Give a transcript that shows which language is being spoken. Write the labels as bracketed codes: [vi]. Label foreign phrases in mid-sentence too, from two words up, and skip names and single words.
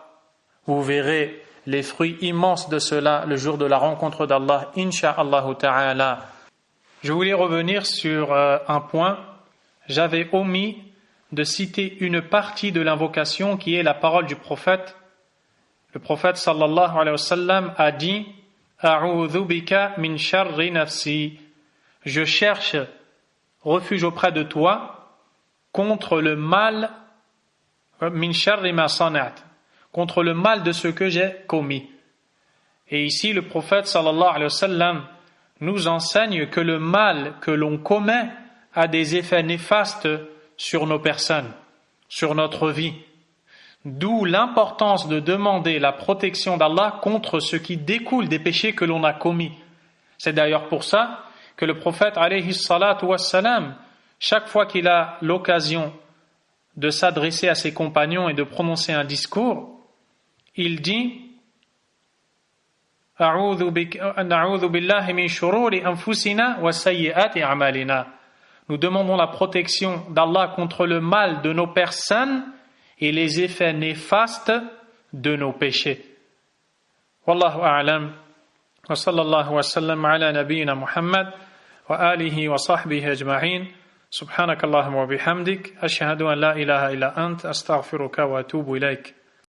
[fr] Vous verrez les fruits immenses de cela le jour de la rencontre d'Allah, [ar] إن شاء الله تعالى. [fr] Je voulais revenir sur un point. J'avais omis de citer une partie de l'invocation qui est la parole du prophète. Le prophète [ar] صلى الله عليه وسلم [fr] a dit « [ar] أعوذ بك من شر نفسي [fr] » Je cherche refuge auprès de toi contre le mal [ar] من شر ما صنعت, [fr] contre le mal de ce que j'ai commis. Et ici le prophète [ar] صلى الله عليه وسلم [fr] nous enseigne que le mal que l'on commet a des effets néfastes sur nos personnes, sur notre vie. D'où l'importance de demander la protection d'Allah contre ce qui découle des péchés que l'on a commis. C'est d'ailleurs pour ça que le prophète [ar] عليه الصلاة والسلام, [fr] chaque fois qu'il a l'occasion de s'adresser à ses compagnons et de prononcer un discours, il dit [ar] أعوذ بالله من شرور أنفسنا وسيئات أعمالنا. [fr] Nous demandons la protection d'Allah contre le mal de nos personnes et les effets néfastes de nos péchés. [ar] والله أعلم. وصلى الله وسلم على نبينا محمد وآله وصحبه أجمعين. سبحانك اللهم وبحمدك أشهد أن لا إله إلا أنت. أستغفرك وأتوب إليك.